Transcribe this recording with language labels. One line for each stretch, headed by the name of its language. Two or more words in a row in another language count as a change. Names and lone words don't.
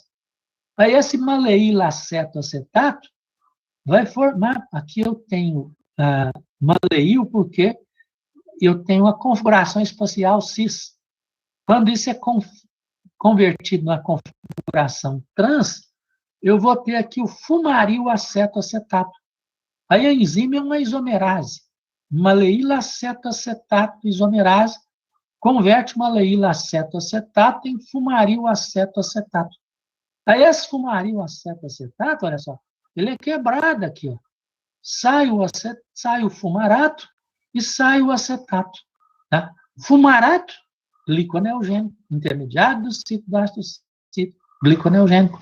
Portuguese: Aí, esse maleílacetoacetato vai formar, aqui eu tenho maleíl, porque eu tenho a configuração espacial cis. Quando isso é convertido na configuração trans, eu vou ter aqui o fumaril acetoacetato. Aí a enzima é uma isomerase. Maleílacetoacetato isomerase converte maleílacetoacetato em fumaril acetoacetato. Aí esse fumaril acetoacetato, olha só, ele é quebrado aqui, ó. Sai o fumarato e sai o acetato. Tá? Fumarato, gliconeogênico, intermediário do ciclo do ácido cítrico, gliconeogênico.